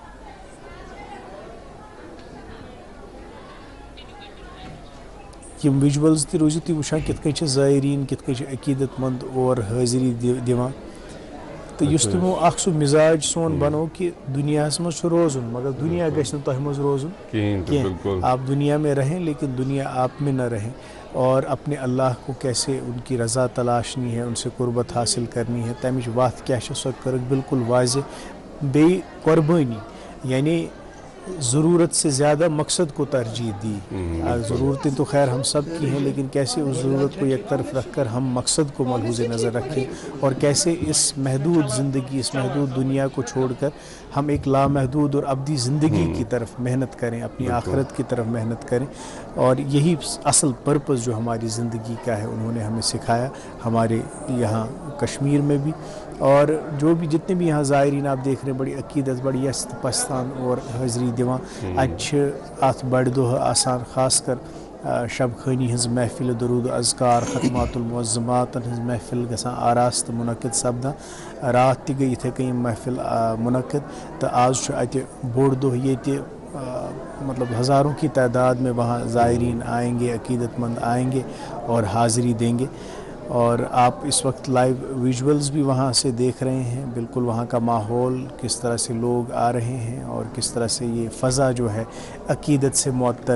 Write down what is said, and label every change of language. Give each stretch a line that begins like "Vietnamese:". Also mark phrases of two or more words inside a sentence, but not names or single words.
Kashmiri: یِم وِجوَلٕز تہِ روٗزِو تُہۍ وٕچھان کِتھ کٔنۍ چھِ زٲیریٖن کِتھ کٔنۍ چھِ عقیٖدت منٛد اور حٲضری دِوان تہٕ یُس تِمو اکھ سُہ مِزاج سون بنوو کہِ دُنیاہَس منٛز چھُ روزُن مگر دُنیا گژھِ نہٕ تۄہہِ منٛز روزُن کینٛہہ
Urdu: آپ دُنیا میں رہیں لیکن دُنیا آپ میں نہ رہیں اور اپنے اللہ کو کیسے ان کی رضا تلاشنی ہے ان سے قربت حاصل کرنی ہے
Kashmiri: تَمِچ وَتھ کیٛاہ چھِ سۄ کٔرٕکھ بالکل واضح بیٚیہِ قۄربٲنی
Urdu: یعنی ضرورت سے زیادہ مقصد کو ترجیح دی ضرورتیں تو خیر ہم سب کی ہیں لیکن کیسے اس ضرورت کو یک طرف رکھ کر ہم مقصد کو ملحوظ نظر رکھیں اور کیسے اس محدود زندگی اس محدود دنیا کو چھوڑ کر ہم ایک لامحدود اور ابدی زندگی کی طرف محنت کریں اپنی آخرت کی طرف محنت کریں اور یہی اصل پرپز جو ہماری زندگی کا ہے انہوں نے ہمیں سکھایا ہمارے یہاں کشمیر میں بھی اور جو بھی جتنے بھی یہاں زائرین آپ دیکھ رہے ہیں بڑی عقیدت بڑی یس پستان
Kashmiri: اور حاضری دِوان اَتہِ اَتھ بڑِ دۄہ آسان خاص کر شب خٲنی ہٕنٛز محفِل درود اذکار ختمات المعظماتن ہٕنٛز محفِل گژھان آراستہٕ مُنعقد سپدان راتھ تہِ گٔے یِتھَے کٔنۍ یِم محفِل مُنعقد تہٕ آز چھُ اَتہِ بوٚڑ دۄہ ییٚتہِ
Urdu: مطلب ہزاروں کی تعداد میں وہاں زائرین آئیں گے عقیدت مند آئیں گے اور حاضری دیں گے اور آپ اس وقت لائیو ویژولز بھی وہاں سے دیکھ رہے ہیں بالکل وہاں کا ماحول کس طرح سے لوگ آ رہے ہیں اور کس طرح سے یہ فضا جو ہے عقیدت سے معطر